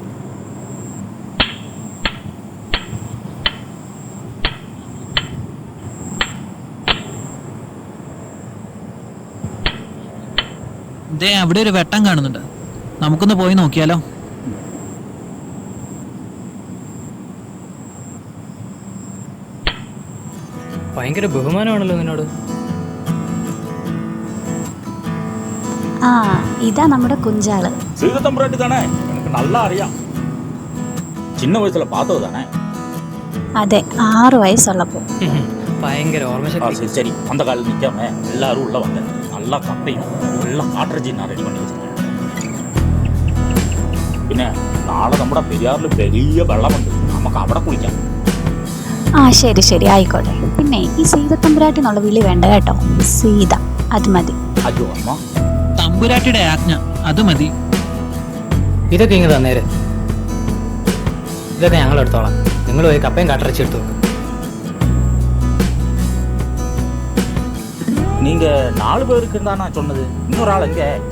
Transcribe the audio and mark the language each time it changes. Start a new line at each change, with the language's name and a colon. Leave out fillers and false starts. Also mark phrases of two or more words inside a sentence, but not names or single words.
Malayalam: ദേ, അവിടെ ഒരു വെട്ടം കാണുന്നുണ്ട്, നമുക്കൊന്ന് പോയി നോക്കിയാലോ? ഭയങ്കര ബഹുമാനമാണല്ലോ നിന്നോട്. ആ, ഇതാ നമ്മുടെ കുഞ്ചാള്.
Tamil: சீதத்தம்பராட்டி தானே? எனக்கு நல்லா அறியாம். சின்ன வயசுல பார்த்தது தானே?
Malayalam: അതെ, 6 വയസ്സുള്ളപ്പോ. ഭയങ്കര ഓർമ്മശക്തി.
Tamil: சரி சரி, அந்த காலில் நிற்காம எல்லாரும் உள்ள வாங்க. நல்லா கப்பையும் நல்லா காட்டுறஜி நான் ரெடி பண்ணி வச்சிருக்கேன்.
Malayalam: പിന്നെ നാളെ നമ്മുടെ പെരിയാറിൽ വലിയ വെള്ളമുണ്ട്, നമുക്ക് അവിടെ കുളിക്കാം. ആ ശരി ശരി, ആയിക്കോട്ടെ. പിന്നെ ഈ സീതത്തമ്പുരാട്ടി എന്നുള്ള വിളി വേണ്ട കേട്ടോ. സീത, അത് മതി. അയ്യോ അമ്മ, തമ്പുരാട്ടിയുടെ ആജ്ഞ, അത് മതി. ഇതൊക്കെ ഇങ്ങ് തന്നേര്. ഇതൊക്കെ ഞങ്ങൾ എടുത്തോളാം. നിങ്ങൾ പോയി കപ്പയും കാട്ടിറച്ചി എടുത്തു നോക്കും.
Tamil: நீங்க 4 பேருக்கு தான் நான் சொன்னது. இன்னொரு ஆள் எங்க?